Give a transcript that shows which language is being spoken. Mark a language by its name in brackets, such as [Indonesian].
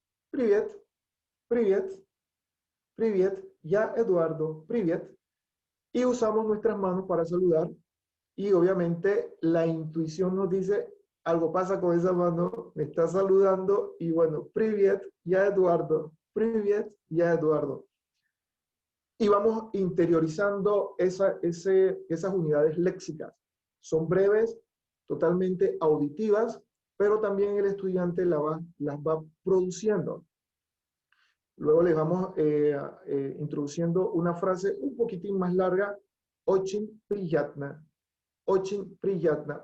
[Russian] Privyet, privyet, privyet, ya Eduardo, privyet. [Spanish] Y usamos nuestras manos para saludar. Y obviamente la intuición nos dice, algo pasa con esa mano, me está saludando. Y bueno, [Russian] privyet, ya Eduardo, privyet, ya Eduardo. [Spanish] Y vamos interiorizando esas unidades léxicas. Son breves, totalmente auditivas, pero también el estudiante las va produciendo. Luego les vamos introduciendo una frase un poquitín más larga, [Russian] Очень приятно, очень приятно.